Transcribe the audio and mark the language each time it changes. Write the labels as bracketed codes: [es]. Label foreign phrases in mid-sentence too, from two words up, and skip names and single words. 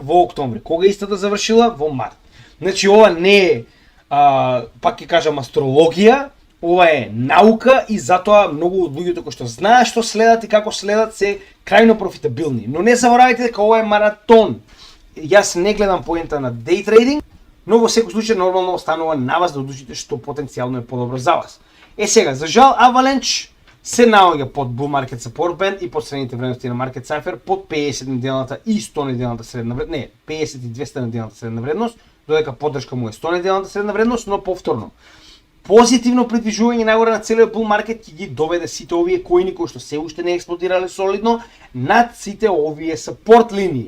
[mk] Во октомври. Кога истата завршила? Во март. Значи, ова не е, пак ќе кажам, астрологија, ова е наука и затоа многу од луѓето кои што знаат што следат и како следат се крајно профитабилни. Но не заборавајте дека ова е маратон. Јас не гледам поента на [en] day trading, [mk] но во секој случај нормално останува на вас да одлучите што потенцијално е подобро за вас. Сега, за жал Avalanche се наоѓа под [en] bull market support band [mk] и под средните вредности на [en] market cipher [mk] под 50 неделната и 100 неделната средна вредност, не, 50 и 200 неделната средна вредност, додека поддршка му е 100 неделната средна вредност, но повторно. Позитивно придвижување нагоре на целиот [en] bull market [mk] ќе ги доведе сите овие коини кои што се уште не експлодирале солидно над сите овие support линии.